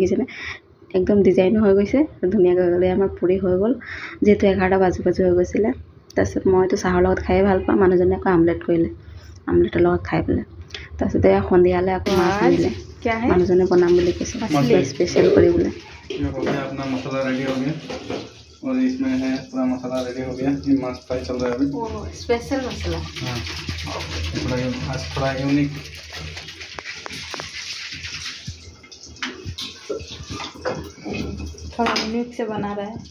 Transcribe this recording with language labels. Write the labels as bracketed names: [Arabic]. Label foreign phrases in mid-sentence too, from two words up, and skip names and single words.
[Assamese] দেখিছেনে একদম ডিজাইনো হৈ গৈছে, ধুনীয়াকৈ হৈ গ'লে আমাৰ পুৰি হৈ গ'ল। যিহেতু 11টা বাজু হৈ গৈছিলে। তাৰপিছত মইতো চাহৰ লগত খায়ে ভাল পাওঁ, মানুহজনে আকৌ আমলেট কৰিলে, আমলেটৰ লগত খাই পেলাই। তাৰপিছত এয়া সন্ধিয়ালৈ আকৌ মাছ আনিলে, মানুহজনে বনাম বুলি কৈছে স্পেচিয়েল কৰিবলৈ। [Hindi] अपना मसाला रेडी हो गया और इसमें है पूरा मसाला रेडी हो गया। ये माछ फ्राई चल रहा है अभी। स्पेशल मसाला। हाँ, थोड़ा यूनिक। थोड़ा यूनिक से बना रहा है।